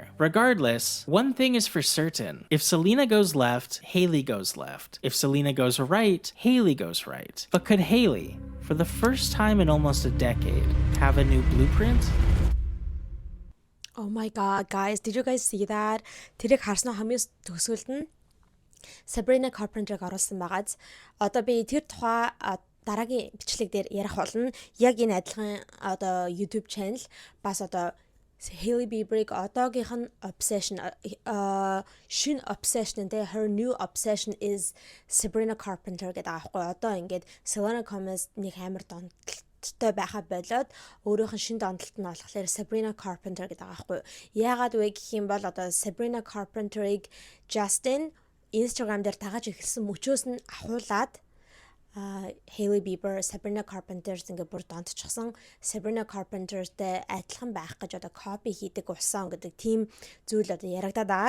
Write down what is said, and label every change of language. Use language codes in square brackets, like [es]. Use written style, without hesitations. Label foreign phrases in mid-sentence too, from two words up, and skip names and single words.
[en] Regardless, one thing is for certain. If Selena goes left, Hailey goes left. If Selena goes right, Hailey goes right. But could Hailey, for the first time in almost a decade, have a new blueprint? Oh my god, guys, did you guys see that? [mn] Тэрийг харснаа хамгийн төгсгөлд нь Sabrina Carpenter-ыг оруулсан байгааз. Одоо би тэр тухай дараагийн бичлэг дээр ярих болно. Яг энэ адилхан одоо YouTube channel бас одоо Hailey Bieber-ыг одоогийнх нь obsession шин [en] obsession and her new obsession is Sabrina Carpenter [mn] гэдэг аахгүй. Одоо ингээд Selena Gomez нэг амар донтолтой байхаа болоод өөрийнх нь шин донтолт нь болохоор Sabrina Carpenter гэдэг аахгүй. Яагаад вэ гэх юм бол одоо Sabrina Carpenter-ыг Justin Instagram дээр дагаж эхэлсэн мөчөөс нь ахуулаад Hailey Bieber, Sabrina Carpenter ингээ бүр донтчихсан Sabrina Carpenter-тэй адилхан байх гэж одоо copy хийдэг усан гэдэг тийм зүйл одоо ярагдаад байгаа.